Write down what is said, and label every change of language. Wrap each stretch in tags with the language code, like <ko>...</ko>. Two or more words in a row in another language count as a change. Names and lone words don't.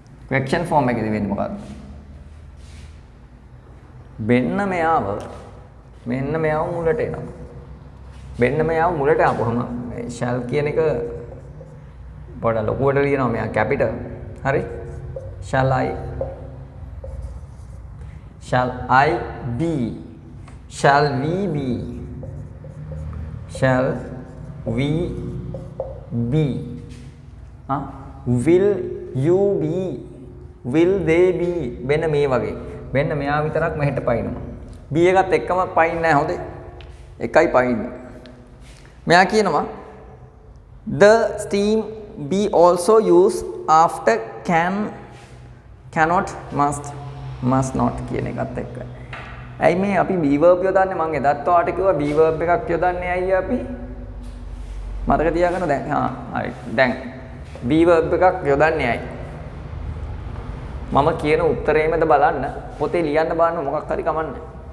<en>question form</en> <si>එකේදී වෙන්නේ මොකක්ද? මෙන්න මෙයාව මුලට එනවා. මෙන්න මෙයාව මුලට ආපුවම මේ shall කියන එක පොඩ ලොකුවට ලියනවා මෙයා capital. හරි?</si> <en>shall I be? Shall we be? Shall we be? Will you be? Will they be?</en> <si>මෙන්න මේ වගේ. මෙන්න මෙයා විතරක් මෙහෙට පයින්නවා. B එකත් එක්කම පයින්නේ නැහැ හොඳේ. එකයි පයින්නේ. මෙයා කියනවා</si> <en>the steam be also used after can, cannot, must not</en> <si>කියන එකත් එක්ක. ඇයි මේ අපි</si> <en>be verb</en> <si>යොදන්නේ? මම එදත් ඔයාලට කිව්වා</si> <en>be verb</en> <si>එකක් යොදන්නේ ඇයි අපි? මතක තියාගන්න දැන්. හරි. දැන්</si> <en>be verb</en> <si>එකක් යොදන්නේ ඇයි? මම කියන උත්තරේමද බලන්න පොතේ ලියන්න බලන්න මොකක් හරි කමන්නේ.</si>